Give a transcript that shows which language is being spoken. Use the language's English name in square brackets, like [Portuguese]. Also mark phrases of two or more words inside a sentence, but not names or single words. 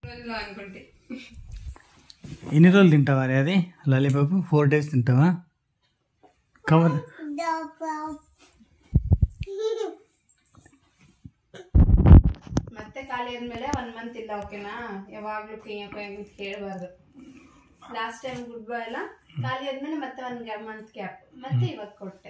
[Telugu] అనుకుంటే ఎన్ని రోజులు తింటావా అది లాలీపాప్? 4 days తింటావా? [Kannada] ಕವರ್ ಮತ್ತೆ ಖಾಲಿ ಆದ್ಮೇಲೆ 1 month ಇಲ್ಲ, ಓಕೆನಾ? ಯಾವಾಗ್ಲೂ ಕೇಳಬಾರ್ದು. [English] last time good bye [Kannada] ಎಲ್ಲ ಖಾಲಿ ಆದ್ಮೇಲೆ ಮತ್ತೆ 1 month ಗ್ಯಾಪ್, ಮತ್ತೆ ಇವತ್ತು ಕೊಟ್ಟೆ.